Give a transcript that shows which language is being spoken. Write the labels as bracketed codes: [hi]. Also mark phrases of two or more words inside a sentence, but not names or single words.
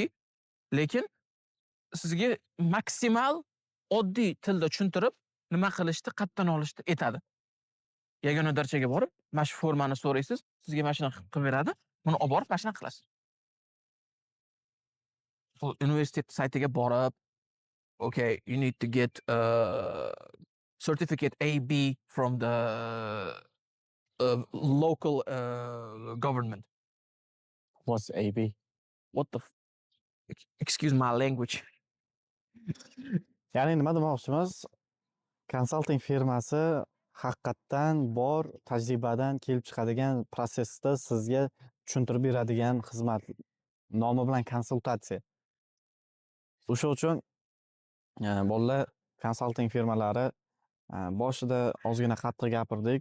[uz] Lekin sizga maksimal oddiy tilda tushuntirib, nima qilishni, qayerdan olishni aytadi. Yagona darchaga borib, mana shu formani so'raysiz, sizga mana shuni qilib beradi. Buni olib borib mana shunaqa qilasiz. Bu universitet saytiga borib, [en] okay, you need to get certificate AB from the local government. What's AB? What the excuse my language. [uz] Ya'ni nima demoqchimiz? Konsalting firmasi haqiqatdan bor tajribadan kelib chiqadigan prosesda sizga tushuntirib beradigan xizmat. Nomi bilan konsultatsiya. O'sha uchun bolalar konsalting firmalari boshida ozgina qattiq gapirdik.